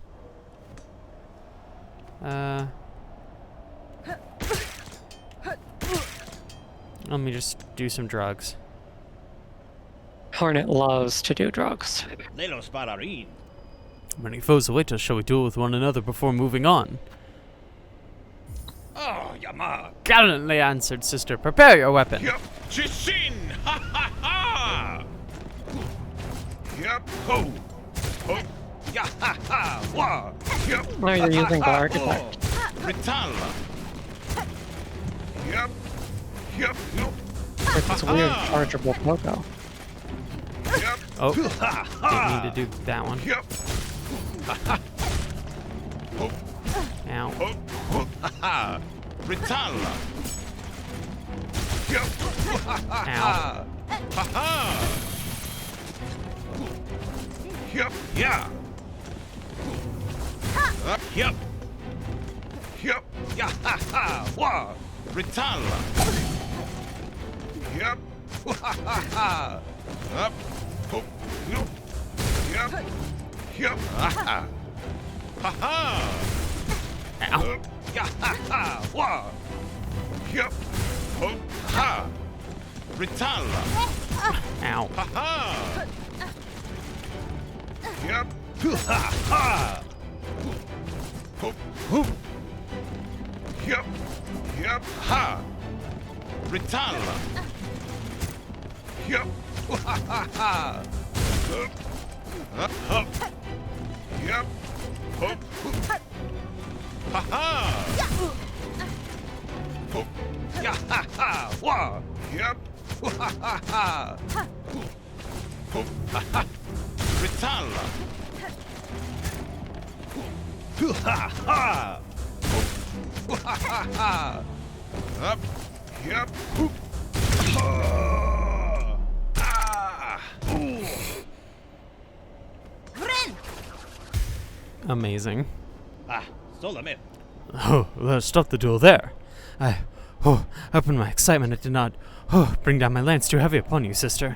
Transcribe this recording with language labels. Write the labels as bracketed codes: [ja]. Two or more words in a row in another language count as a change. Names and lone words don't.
[en] Let me just do some drugs. Hornet loves to do drugs. Many foes await us. Shall we duel with one another before moving on? Oh, Yama. Gallantly answered, sister. Prepare your weapon. Yep. Chishin. Ha ha ha. Yep. Ho. Ho. Ya ha ha. Wa. Yep. No, you're using the architect. Rital. Yep. Yep. Yep. It's this weird chargeable pogo. Yep. Oh, didn't need to do that one. Yep. Ha ha. Ho. Ow. Ho. Ho. Ha ha. Rital. Yep. Ha ha ha. Ha ha. Yep. Yeah. Yep. Yep. Ya ha ha. Wa. Rital. Yep. Ha ha ha. Up. Ho. Yep. Yep. Yep. Ha ha. Ha ha. Ow. Ya ha ha. Wa. Yep. Ho. Ha. Rital. Ow. Ha ha. Yep. Ha ha. Hoop. Hoop. Yep. Yep. Ha. Rital. Yep. Ha ha ha. Hup. Hup. Yep. Hoop. Hoop. Ha ha. Hoop. Ya ha ha. Wa. Yep. Ha ha ha. Hoop. Ha ha. Rital. Ha ha. Hoop. Ha ha ha. Up. Yep. Hoop. Ah. Ooh. Amazing. Ah, Solomon. Oh, let's stop the duel there. Up in my excitement, I did not, bring down my lance too heavy upon you, sister.